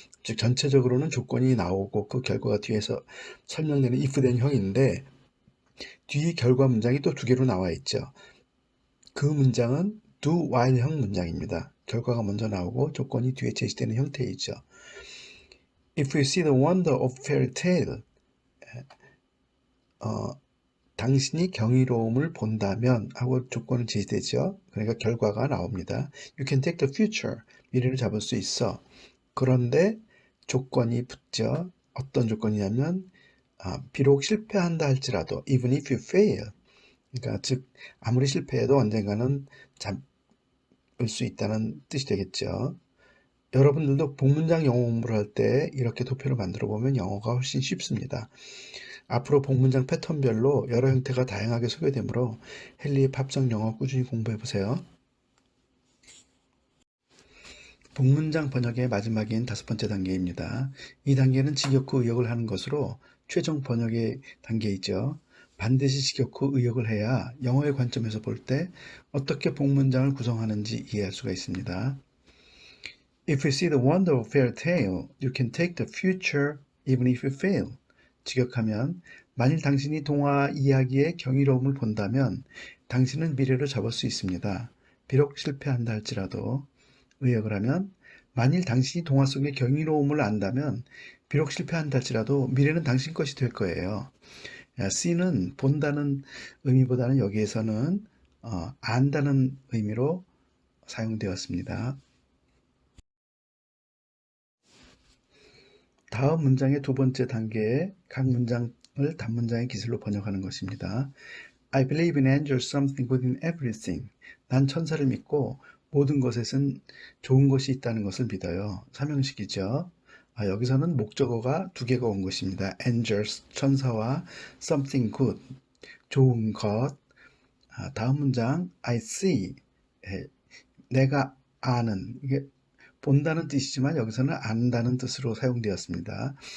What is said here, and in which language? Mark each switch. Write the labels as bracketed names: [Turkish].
[Korean] 즉 전체적으로는 조건이 나오고 그 결과가 뒤에서 설명되는 if then 형인데 뒤 결과 문장이 또 두 개로 나와 있죠. 그 문장은 do while형 문장입니다. 결과가 먼저 나오고 조건이 뒤에 제시되는 형태이죠. [English] If you see the wonder of fairy tale, [Korean] 당신이 경이로움을 본다면 하고 조건은 제시되죠. 그러니까 결과가 나옵니다. [English] You can take the future. [Korean] 미래를 잡을 수 있어. 그런데 조건이 붙죠. 어떤 조건이냐면 비록 실패한다 할지라도 [English] even if you fail. [Korean] 그러니까 즉 아무리 실패해도 언젠가는 잡을 수 있다는 뜻이 되겠죠. 여러분들도 복문장 영어 공부를 할 때 이렇게 도표를 만들어 보면 영어가 훨씬 쉽습니다. 앞으로 복문장 패턴별로 여러 형태가 다양하게 소개되므로 헨리의 팝성 영어 꾸준히 공부해 보세요. 복문장 번역의 마지막인 5번째 단계입니다. 이 단계는 직역 후 의역을 하는 것으로 최종 번역의 단계이죠. 반드시 직역 후 의역을 해야 영어의 관점에서 볼 때 어떻게 복문장을 구성하는지 이해할 수가 있습니다. [English] If you see the wonder of fairy tale, you can take the future even if you fail. [Korean] 직역하면 만일 당신이 동화 이야기의 경이로움을 본다면 당신은 미래를 잡을 수 있습니다. 비록 실패한다 할지라도. 의역을 하면 만일 당신이 동화 속의 경이로움을 안다면 비록 실패한다 할지라도 미래는 당신 것이 될 거예요. C는 본다는 의미보다는 여기에서는 안다는 의미로 사용되었습니다. 다음 문장의 두 번째 단계에 각 문장을 단문장의 기술로 번역하는 것입니다. [English] I believe in angels something good in everything. [Korean] 난 천사를 믿고 모든 것에선 좋은 것이 있다는 것을 믿어요. 삼형식이죠. 여기서는 목적어가 두 개가 온 것입니다. angels, 천사와 something good, 좋은 것. 다음 문장 [English] I see, [Korean] 내가 아는, 이게 본다는 뜻이지만 여기서는 안다는 뜻으로 사용되었습니다.